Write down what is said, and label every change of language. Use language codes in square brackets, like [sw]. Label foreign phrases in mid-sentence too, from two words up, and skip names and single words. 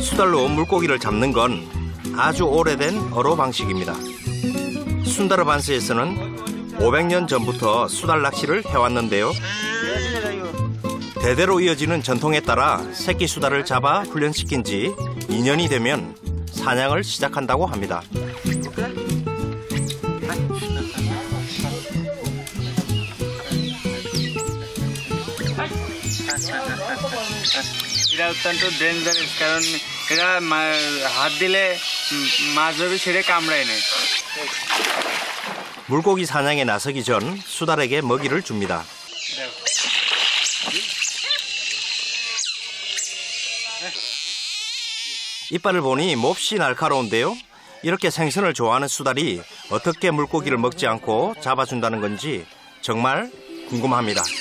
[ko] 수달로 물고기를 잡는 건 아주 오래된 어로 방식입니다. 순다르반스에서는 500년 전부터 수달 낚시를 해왔는데요. 대대로 이어지는 전통에 따라 새끼 수달을 잡아 훈련시킨 지 2년이 되면 사냥을 시작한다고 합니다. [bn] এরা অত্যন্ত ডেঞ্জারাস কারণ এরা হাত দিলে মাছ ধরে ছেড়ে কামড়ায় নেয়. [ko] 물고기 사냥에 나서기 전 수달에게 먹이를 줍니다. 이빨을 보니 몹시 날카로운데요. 이렇게 생선을 좋아하는 수달이 어떻게 물고기를 먹지 않고 잡아준다는 건지 정말 궁금합니다.